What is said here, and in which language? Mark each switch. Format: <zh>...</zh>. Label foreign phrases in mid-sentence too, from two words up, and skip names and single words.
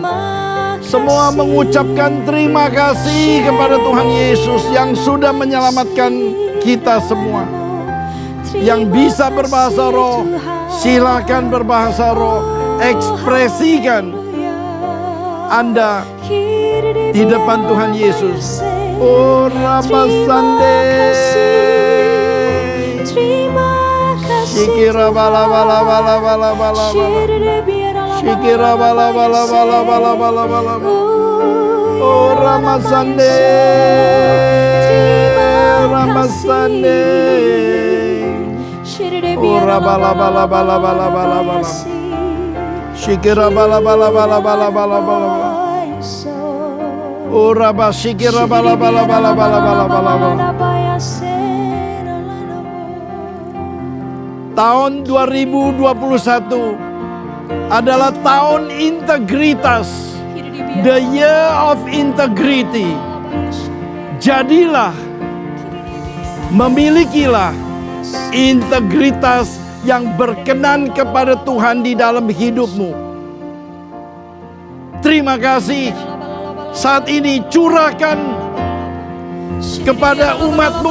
<id>Semua mengucapkan terima kasih kepada Tuhan Yesus yang sudah menyelamatkan kita semua. Yang bisa berbahasa roh, silakan berbahasa roh. Ekspresikan Anda di depan Tuhan Yesus. Oh Rabasande. Shikira bala bala bala bala bala bala. Shikira bala bala bala bala bala bala. Oh Ramasande, Ramasande. Oh rabala bala bala bala bala bala. Shikira bala bala bala bala bala bala. Oh Rabba shikira bala bala bala bala bala bala. Tahun 2021 adalah tahun integritas.</id> <en>The year of integrity.</en> <id>Jadilah, memilikilah integritas yang berkenan kepada Tuhan di dalam hidupmu. Terima kasih. Saat ini curahkan kepada umatmu.</id>